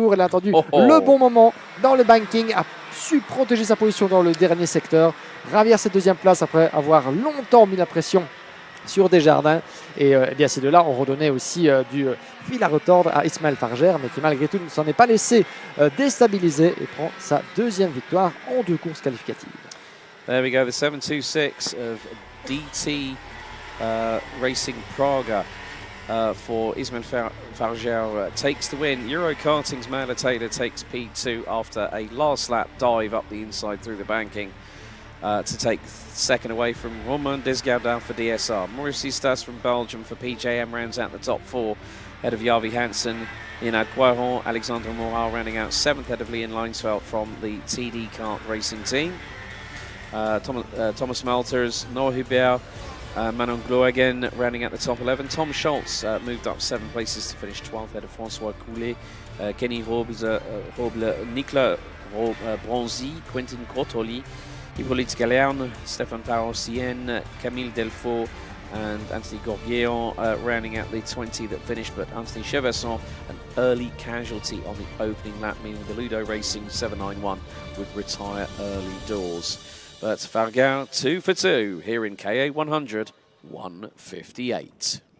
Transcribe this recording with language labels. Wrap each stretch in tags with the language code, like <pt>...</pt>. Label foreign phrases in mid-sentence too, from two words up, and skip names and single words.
<fr>Elle a attendu le bon moment dans le banking, a su protéger sa position dans le dernier secteur, ravir cette deuxième place après avoir longtemps mis la pression sur Desjardins. Et ces deux-là ont redonné aussi du fil à retordre à Ismaël Farger, mais qui malgré tout ne s'en est pas laissé déstabiliser et prend sa deuxième victoire en 2 courses qualificatives.</fr> <en>There we go, the 726 of DT Racing Praga for Ismaël Farger takes the win. Eurokarting's Mela Taylor takes P2 after a last lap dive up the inside through the banking. To take second away from Romain Desgardins for DSR. Maurice Stas from Belgium for PJM rounds out the top 4 ahead of Yavi Hansen. Inad Guaron, Alexandre Moral rounding out 7th ahead of Leon Leinsfeld from the TD Kart racing team. Thomas Malters, Noah Hubert, Manon Glohagen rounding out the top 11. Tom Schultz moved up 7 places to finish 12th ahead of François Coulet. Kenny Robles, Nicolas Bronzi, Quentin Crotoli, Hippolyte Galean, Stéphane Parossien, Camille Delfaux, and Anthony Gorguillon rounding out the 20 that finished, but Anthony Chevesson, an early casualty on the opening lap, meaning the Ludo Racing 791 would retire early doors. But Farger 2 for 2 here in KA100 158.</en>